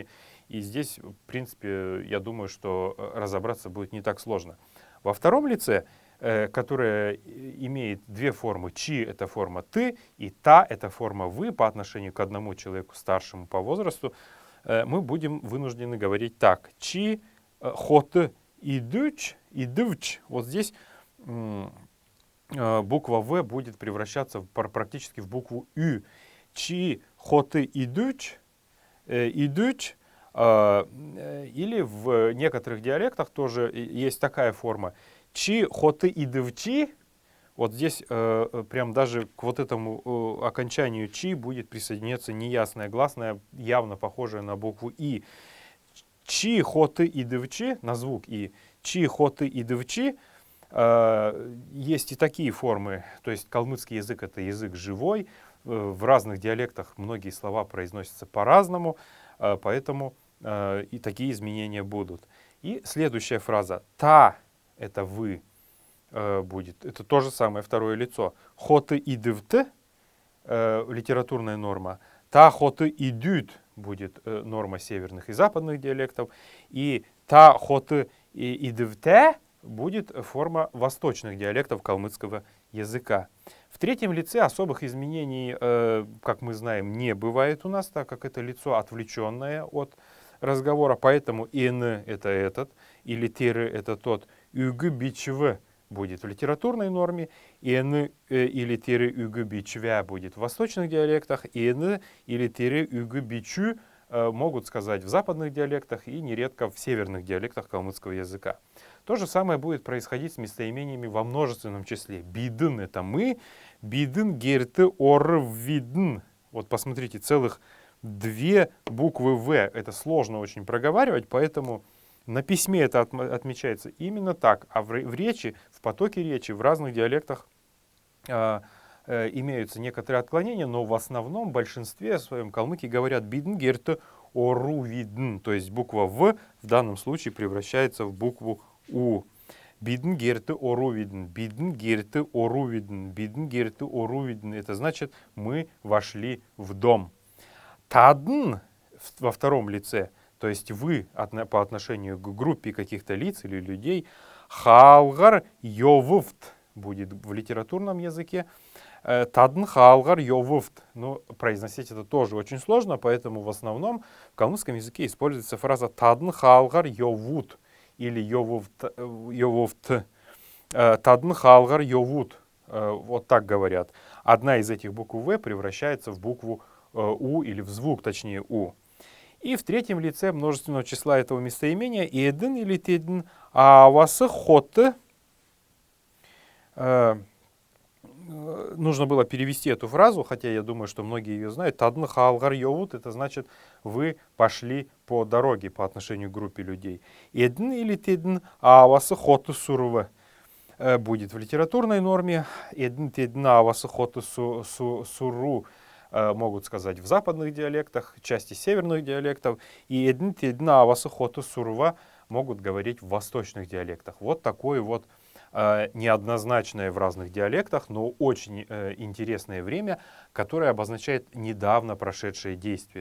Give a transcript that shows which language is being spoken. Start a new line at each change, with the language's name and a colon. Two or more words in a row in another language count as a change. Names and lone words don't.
Russian: И здесь, в принципе, я думаю, что разобраться будет не так сложно. Во втором лице, которое имеет две формы, «чи» — это форма «ты», и «та» — это форма «вы» по отношению к одному человеку старшему по возрасту, мы будем вынуждены говорить так.
Kalmyk: «Чи хоты идуч, идувч».
Russian: Вот здесь буква «в» будет превращаться практически в букву «ü».
Kalmyk: «Чи хоты идуч, идуч».
Russian: Или в некоторых диалектах тоже есть такая форма.
Kalmyk: «Чи хоты идувчи».
Russian: Вот здесь прям даже к вот этому окончанию «чи» будет присоединяться неясное гласное, явно похожее на букву «и».
Kalmyk: «Чи хоты идувчи»
Russian: на звук «и».
Kalmyk: «Чи хоты идувчи».
Russian: Есть и такие формы, то есть калмыцкий язык — это язык живой, в разных диалектах многие слова произносятся по-разному, поэтому и такие изменения будут. И следующая фраза «та» — это «вы» будет. Это то же самое второе лицо.
Kalmyk: «Хоты идывт»
Russian: литературная норма.
Kalmyk: «Та хоты идют»
Russian: будет норма северных и западных диалектов. И
Kalmyk: «та хоты идывте»
Russian: будет форма восточных диалектов калмыцкого языка. В третьем лице особых изменений, как мы знаем, не бывает у нас, так как это лицо отвлеченное от разговора. Поэтому «ин» — это этот, или «тиры» — это тот,
Kalmyk: «югы бичв»
Russian: будет в литературной норме, «ин» или
Kalmyk: «тиры югы бичвя»
Russian: будет в восточных диалектах, «ин» или
Kalmyk: «тиры югы бичу»
Russian: могут сказать в западных диалектах и нередко в северных диалектах калмыцкого языка. То же самое будет происходить с местоимениями во множественном числе. «Бидын» — это «мы»,
Kalmyk: «бидын герты ор видн».
Russian: Вот посмотрите, целых две буквы «в». Это сложно очень проговаривать, поэтому на письме это отмечается именно так. А в речи, в потоке речи, в разных диалектах имеются некоторые отклонения, но в основном, в большинстве своем калмыки говорят
Kalmyk: «бидн герты ору видн».
Russian: То есть буква «в» в данном случае превращается в букву «у».
Kalmyk: «Бидн герты ору видн», «бидн герты ору видн», «бидн герты ору видн».
Russian: Это значит «мы вошли в дом». «Тадн» во втором лице, то есть «вы» по отношению к группе каких-то лиц или людей,
Kalmyk: «халгар йовуфт»
Russian: будет в литературном языке.
Kalmyk: «Тадн халгар йовуфт».
Russian: Но произносить это тоже очень сложно, поэтому в основном в калмыцком языке используется фраза
Kalmyk: «тадн халгар йовут»
Russian: или «йовуфт».
Kalmyk: «Тадн халгар йовут».
Russian: Вот так говорят. Одна из этих букв «в» превращается в букву «у» или в звук, точнее «у». И в третьем лице множественного числа этого местоимения «эден» или «теден», а
Kalmyk: васы «хотты».
Russian: Нужно было перевести эту фразу, хотя я думаю, что многие ее знают.
Kalmyk: «Тадн халгар йовут»
Russian: — это значит «вы пошли по дороге» по отношению к группе людей. «Эден» или «теден», а
Kalmyk: васы «хотты сурвы»
Russian: будет в литературной норме. «Эден», «теден», а
Kalmyk: васы «хотты суру»
Russian: могут сказать в западных диалектах, части северных диалектов, и «эден», «теден», а
Kalmyk: васы «хотты сурва»
Russian: могут говорить в восточных диалектах. Вот такое вот неоднозначное в разных диалектах, но очень интересное время, которое обозначает недавно прошедшее действие.